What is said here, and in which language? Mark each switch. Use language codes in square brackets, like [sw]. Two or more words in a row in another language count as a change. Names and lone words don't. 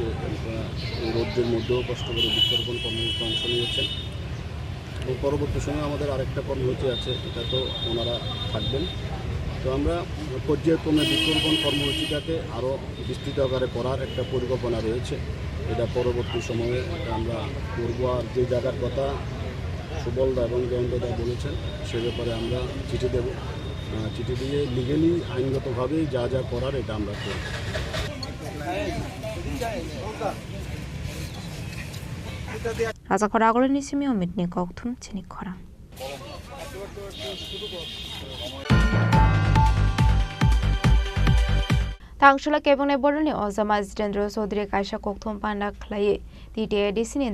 [bn] এই রোদ্রের মধ্যেও কষ্ট করে বৃক্ষরোপণ কর্মসূচিতে অংশ নিয়েছেন এবং পরবর্তী সময়ে আমাদের আরেকটা কর্মসূচি আছে এটা তো ওনারা থাকবেন তো আমরা পর্যায়ক্রমে বৃক্ষরোপণ কর্মসূচিটাকে আরও বিস্তৃত আকারে করার একটা পরিকল্পনা রয়েছে এটা পরবর্তী সময়ে আমরা করবো আর যে জায়গার কথা সুবলদা এবং জয়ন্তদা বলেছেন সে ব্যাপারে আমরা চিঠি দেব চিঠি দিয়ে লিগেলি আইনগতভাবেই যা যা করার এটা আমরা করব [trp] Raja Khoragol ni simi omit ni kokthum Chini Khorang Tangsholo kebone boroni ozama Jitendra Chaudhary kaisa kokthum panda khlai TTADC ni